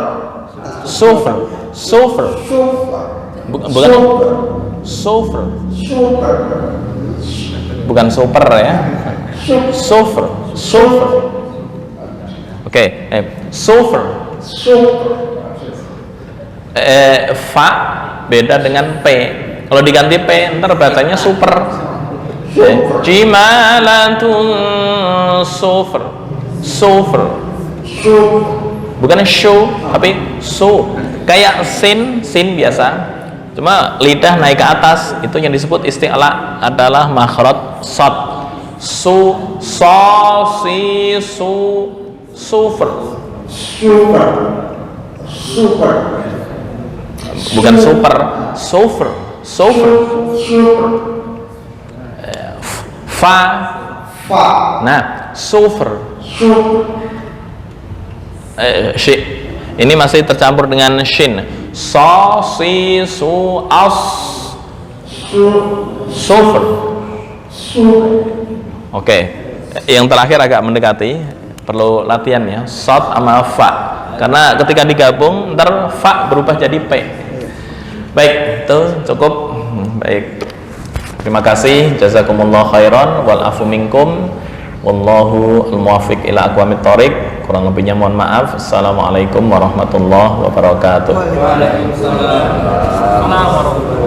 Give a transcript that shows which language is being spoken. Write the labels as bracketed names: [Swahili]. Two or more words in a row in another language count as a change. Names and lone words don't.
[Indonesian] Sofer. Sofer. Sufra. Bukan Sufra. sofer. Sufra. Bukan super ya. Sofer. Sofer. Oke, sofer. Sufra. Fa beda dengan P. Kalau diganti P ntar bacanya super. Jimalatun sofer. Sofer. Bukan show tapi so. Kayak sin biasa. Cuma lidah naik ke atas, itu yang disebut isti'la adalah makhraj shad. Su, so, si, su, super. Super. Super. Bukan super, sofer. Sofer. Super. Fa. Fa. Nah, sofer. Super. Ini masih tercampur dengan shin. So, si, su, as. Sofer. Oke. Yang terakhir agak mendekati, perlu latihan ya. Shad sama fa. Karena ketika digabung ntar fa berubah jadi p. Baik, itu cukup. Baik. Terima kasih. [Arabic] جزاكم الله خيرا والعفو منكم. والله الموفق إلى أقوم الطريق. [Indonesian] Kurang lebihnya mohon maaf. [Arabic] السلام عليكم ورحمة الله وبركاته. Waalaikumsalam.